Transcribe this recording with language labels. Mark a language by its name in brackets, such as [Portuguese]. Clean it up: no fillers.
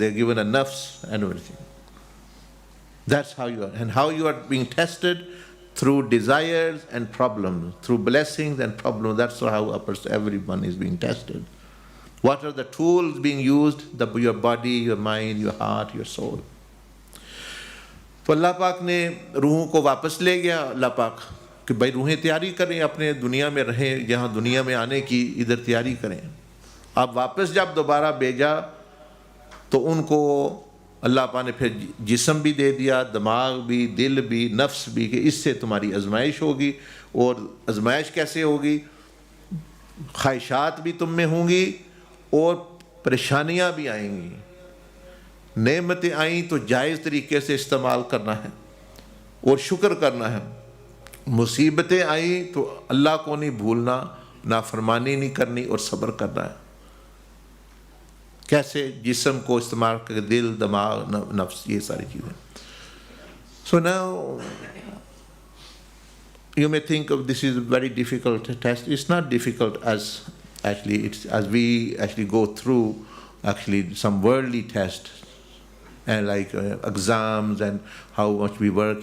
[English] They're given a nafs and everything. That's how you are. And how you are being tested? Through desires and problems, through blessings and problems. That's how everyone is being tested. What are the tools being used? Your body, your mind, your heart, your soul. [Hindi] तो अल्लाह पाक ने रूहों को वापस ले गया. अल्लाह पाक कि भाई रूहें तैयारी करें, अपने दुनिया में रहें, यहाँ दुनिया में आने की इधर तैयारी करें. अब वापस जब दोबारा भेजा तो उनको अल्लाह पाक ने फिर जिस्म भी दे दिया, दिमाग भी, दिल भी, नफ्स भी, कि इससे तुम्हारी आजमाइश होगी. और आजमाइश कैसे होगी? ख्वाहिशात भी तुम में होंगी और परेशानियां भी आएंगी. नेमतें आई तो जायज़ तरीके से इस्तेमाल करना है और शुक्र करना है. मुसीबतें आई तो अल्लाह को नहीं भूलना, नाफरमानी नहीं करनी और सब्र करना है. कैसे? जिस्म को इस्तेमाल करके, दिल, दिमाग, नफ्स, ये सारी चीज़ें. [English] So now you may think of this is a very difficult test. It's not difficult as actually it's as we actually go through actually some worldly tests and like exams and how much we work.